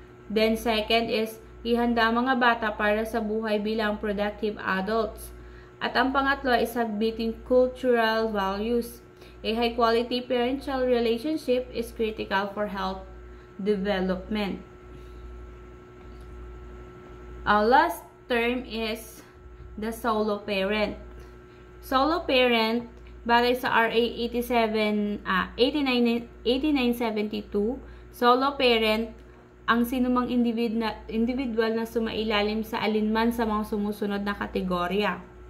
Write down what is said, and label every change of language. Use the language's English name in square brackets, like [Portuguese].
[English] Then second is [Filipino] ihanda ang mga bata para sa buhay bilang productive adults. At ang pangatlo [English] is submitting cultural values. A high-quality parental relationship is critical for health development. Our last term is the solo parent. [Filipino] Solo parent, batay sa RA 8972, solo parent ang sinumang individual na sumailalim sa alinman sa mga sumusunod na kategorya.